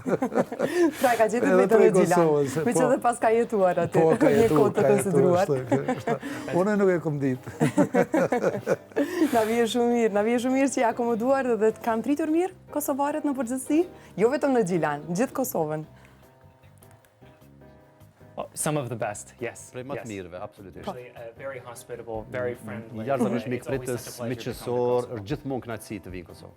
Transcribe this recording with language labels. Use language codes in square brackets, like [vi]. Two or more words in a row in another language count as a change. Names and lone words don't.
[sq] Pra ka gjetur vetëm e Gjilan, me që dhe pas ka jetuar aty, një kohë të konsideruar. Unë nuk e kom ditë. Na vije shumë mirë që i akomoduar dhe të kanë pritur mirë kosovarët në përgjithësi, jo vetëm në Gjilan, gjithë Kosovën. [en] Some of the best, yes. [sq] Prej më të mirëve, absolutisht. [en] Very hospitable, very friendly. [sq] Jashtëzakonisht mikpritës, miqësor, është gjithmonë kënaqësi të vinë në Kosovë.